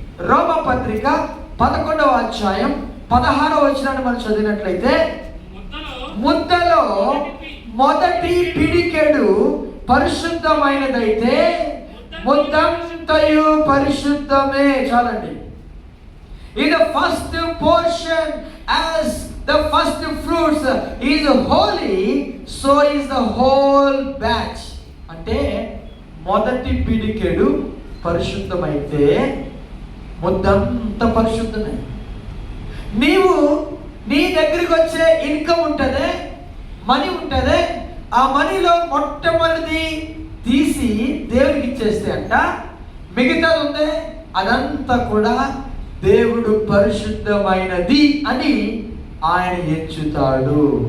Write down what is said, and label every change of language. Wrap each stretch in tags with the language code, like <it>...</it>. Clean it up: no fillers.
<te>రోమా పత్రిక 11వ అధ్యాయం 16వ వచనాన్ని మనం చదివినట్లయితే, ముద్దలో మొదటి పిడికెడు పరిశుద్ధమైనదైతే ముద్దంతయు పరిశుద్ధమే. చాలండి.</te> <en>In the first portion, as the first fruits is holy, so is the whole batch.</en> <te>అంటే మొదటి పిడికెడు పరిశుద్ధమైతే ముద్దంత పరిశుద్ధమే. నీవు నీ దగ్గరికి వచ్చే ఇన్కమ్ ఉంటదే, మనీ ఉంటదే, ఆ మనీలో మొట్టమొదటిది తీసి దేవుడికి ఇచ్చేస్తే అంట, మిగతాది ఉందే అదంతా కూడా దేవుడు పరిశుద్ధమైనది అని ఆయన ఎంచుతాడు.</te>